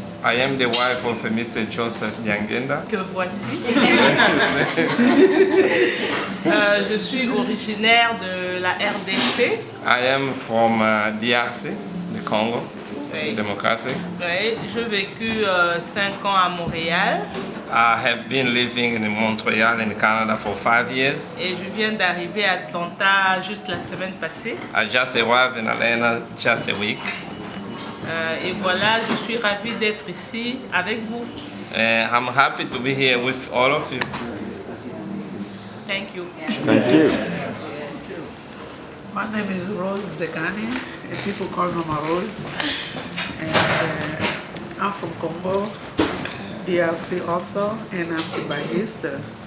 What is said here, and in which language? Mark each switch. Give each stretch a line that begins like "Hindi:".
English: I am the wife of Mr. Joseph Diangenda.
French: Que voici. Je suis originaire de la RDC.
English: I am from DRC, the Congo.
French: Oui.
English: Democratic.
French: Oui, j'ai vécu 5 ans à Montréal
English: I have been living in Montreal in Canada for 5 years.
French: et je viens d'arriver à Atlanta juste la semaine passée.
English: I just arrived in Atlanta just a week.
French: Et voilà, je suis ravie d'être ici avec vous.
English: And I'm happy to be here with all of you. Thank you. Thank you. My name is Rose Dekani, and people call me Mama Rose. And I'm from Congo, DRC also, and I'm Cubanist.